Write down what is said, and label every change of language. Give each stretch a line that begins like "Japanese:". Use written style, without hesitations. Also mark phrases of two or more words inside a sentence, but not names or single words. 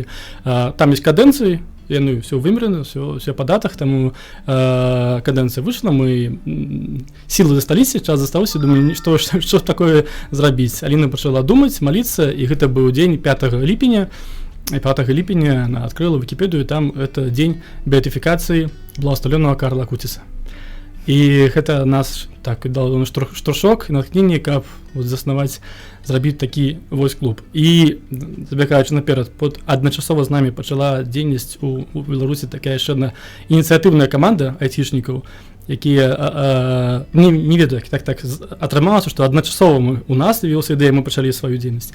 Belarusian: Там ёсць кадэнцыі, яны ўсё вымераны, ўсё па датах, таму кадэнцыя выйшла, мы сілы засталіся, час застаўся, думаю, што такое зрабіць. Аліна пачала думаць, маліцца, і гэта быў дзень 5 ліпеня.
Russian: 5 ліпеня она открыла Википедию, там это день беатификации благословенного Карла Акутиса. И это нас так дало
Belarusian: штуршок и натхнение, как заснаваць, зрабіць такі вось клуб. І, забегаючы наперад, адначасова з намі пачала дзейнасць у Беларусі такая яшчэ одна ініцыятыўная каманда айцішнікаў, якія не ведаю, так атрымалася, што адначасова у нас з'явілася ідэя, мы пачалі сваю дзейнасць.